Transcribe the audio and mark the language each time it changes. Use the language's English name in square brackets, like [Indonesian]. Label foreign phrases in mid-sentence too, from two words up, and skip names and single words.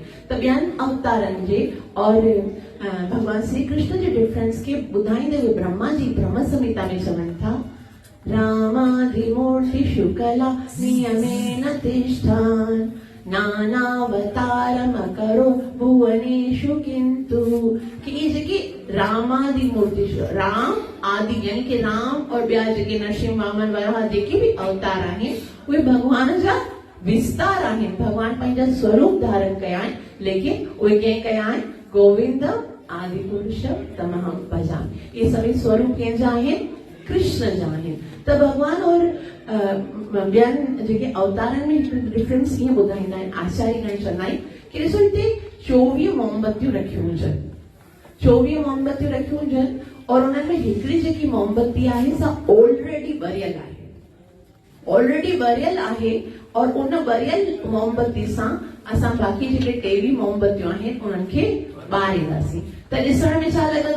[Sindhi] त ॿियनि अवतारनि जे और भगवान श्री कृष्ण जे डिफरेंस खे ॿुधाईंदे हुए ब्रह्मा जी ब्रह्म संहिता में चवनि था [Sanskrit] रामादिमूर्तिषु कला नियमेन तिष्ठन् नानावतारम करो भुवनेषु किंतु। [Sindhi] कि ये जेकी रामादिमूर्तिषु, राम आदि यानी कि राम और ॿिया जेके नरसिंह वामन वराह जेके भी अवतार आहिनि उहे भगवान जा विस्तार आहिनि। भगवान पंहिंजा स्वरूप धारण कया आहिनि। लेकिन उहे कंहिं कया आहिनि? [Sanskrit] गोविंद आदि पुरुष तमहम भजामि। [Sindhi] ये सभई स्वरूप कंहिंजा आहिनि? कृष्ण जा आहिनि। त भगवान और ॿियनि जेके अवतारनि में डिफरेंस ईअं ॿुधाईंदा आहिनि। आचार्यगण चवंदा आहिनि कि ॾिसो हिते 24 मोमबतियूं रखियूं हुजनि, 24 मोमबतियूं रखियूं हुजनि और उन्हनि में हिकिड़ी जेकी मोमबती आहे सा ऑलरेडी ॿरियल आहे, ऑलरेडी ॿरियल आहे और उन ॿरियल मोमबती सां असां बाक़ी जेके 23 मोमबतियूं आहिनि उन्हनि खे ॿारींदासीं त ॾिसण में छा लॻंदो?